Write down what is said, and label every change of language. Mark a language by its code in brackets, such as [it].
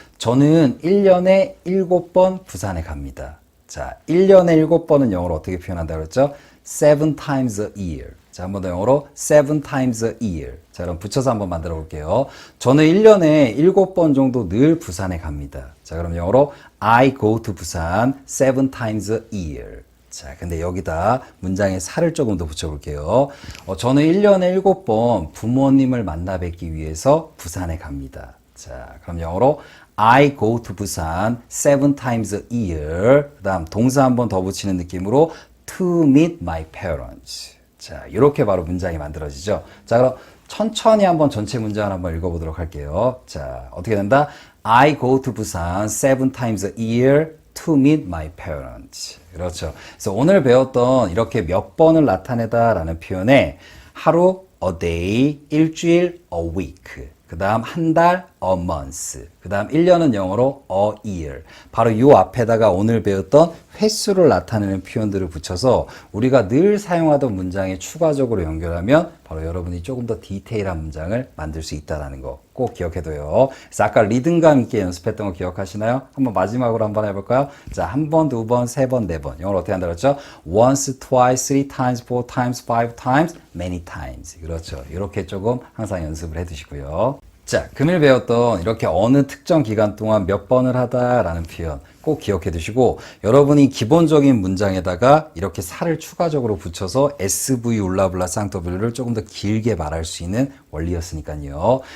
[ko] 저는 1년에 7번 부산에 갑니다. 자, 1년에 7번은 영어로 어떻게 표현한다고 그랬죠? [en] 7 times a year. [ko] 자, 한 번 더 영어로 [en] 7 times a year. [ko] 자, 그럼 붙여서 한번 만들어 볼게요. 저는 1년에 7번 정도 늘 부산에 갑니다. 자, 그럼 영어로 [en] I go to 부산 7 times a year. [ko] 자, 근데 여기다 문장에 살을 조금 더 붙여볼게요. 저는 1년에 7번 부모님을 만나 뵙기 위해서 부산에 갑니다. 자, 그럼 영어로 [en] I go to 부산 7 times a year. [ko] 그 다음 동사 한 번 더 붙이는 느낌으로 [en] to meet my parents. [ko] 자, 이렇게 바로 문장이 만들어지죠. 자, 그럼 천천히 한번 전체 문장을 한번 읽어보도록 할게요. 자, 어떻게 된다? [en] I go to 부산 7 times a year to meet my parents. [ko] 그렇죠. 그래서 오늘 배웠던 이렇게 몇 번을 나타내다 라는 표현에 하루, [en] a day, [ko] 일주일, [en] a week. [ko] 그 다음 한 달, [en] a month. [ko] 그 다음 1년은 영어로 [en] a year. [ko] 바로 이 앞에다가 오늘 배웠던 횟수를 나타내는 표현들을 붙여서 우리가 늘 사용하던 문장에 추가적으로 연결하면 바로 여러분이 조금 더 디테일한 문장을 만들 수 있다는 거 꼭 기억해둬요. 그래서 아까 리듬감 있게 연습했던 거 기억하시나요? 한번 마지막으로 한번 해볼까요? 자, 한 번, 두 번, 세 번, 네 번. 영어로 어떻게 한다고 그랬죠? [en] once, twice, three times, four times, five times, many times. [ko] 그렇죠. 이렇게 조금 항상 연습을 해두시고요. 자, 금일 배웠던 이렇게 어느 특정 기간 동안 몇 번을 하다라는 표현 꼭 기억해 두시고 여러분이 기본적인 문장에다가 이렇게 살을 추가적으로 붙여서 SV 울라블라 쌍W를 조금 더 길게 말할 수 있는 원리였으니까요.